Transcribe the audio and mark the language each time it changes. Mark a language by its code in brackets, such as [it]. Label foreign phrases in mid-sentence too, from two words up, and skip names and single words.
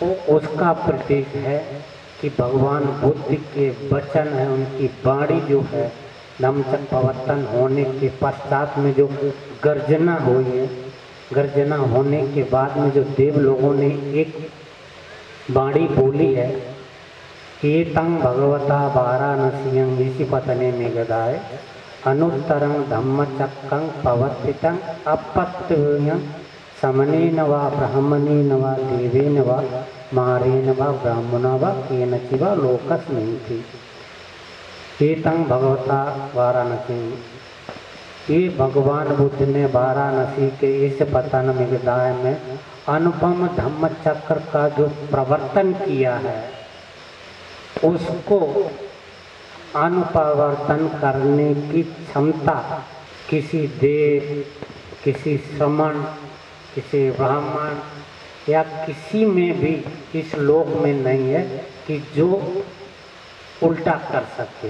[hi] वो उसका प्रतीक है कि भगवान बुद्ध के वचन है, उनकी वाणी जो है धम्मचक्र प्रवर्तन होने के पश्चात में जो गर्जना हुई है, गर्जना होने के बाद में जो देव लोगों ने एक वाणी बोली है, [pi] एतं भगवता वाराणसीयं ऋषि पतने में गदाय अनुत्तरं धम्मचक्रं प्रवर्तितं अपत्यं समनेन वा ब्राह्मणेन वा देवेन वा मारेण वा ब्राह्मणा वा केनचित् वा लोकस्मिन् एतं भगवता वाराणसी, [hi] ये भगवान बुद्ध ने वाराणसी के इस पतन मेघदाय में अनुपम धम्म चक्र का जो प्रवर्तन किया है, उसको अनुपवर्तन करने की क्षमता किसी देव, किसी श्रमण, किसी ब्राह्मण या किसी में भी इस लोक में नहीं है कि जो उल्टा कर सके।